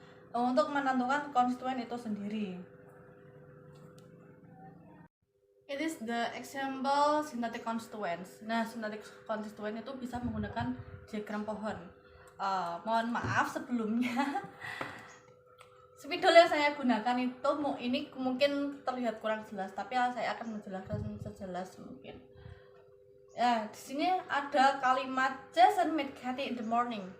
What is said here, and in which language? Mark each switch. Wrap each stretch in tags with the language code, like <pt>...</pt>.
<id>Untuk menentukan konstituen itu sendiri.</id> <en>It is the example sintaktik constituents.</en> <id>Nah, sintaktik constituent itu bisa menggunakan diagram pohon. Mohon maaf sebelumnya. Spidol yang saya gunakan itu ini mungkin terlihat kurang jelas, tapi saya akan menjelaskan sejelas mungkin. Ya, di sini ada kalimat</id> <en>Jason met Katie in the morning.</en>